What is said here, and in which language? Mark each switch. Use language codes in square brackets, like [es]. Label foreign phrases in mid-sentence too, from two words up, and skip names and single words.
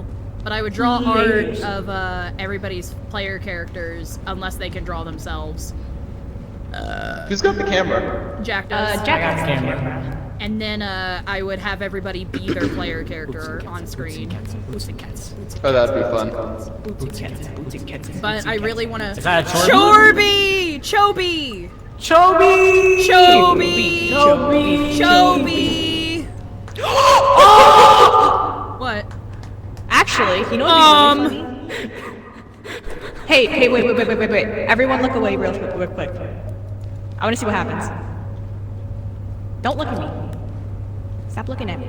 [en] But I would draw art of everybody's player characters unless they can draw themselves. Who's got the camera? Jack does. Jack has the camera. And then I would have everybody be their player character on screen. Oh, that'd be fun. But I really want to. Is that a Chorby? Choby! Choby! Choby! Choby! Choby! What? Actually, you know what'd be really funny? Hey, wait. Everyone look away real quick. I want to see what happens. Don't look at me. Stop looking at me.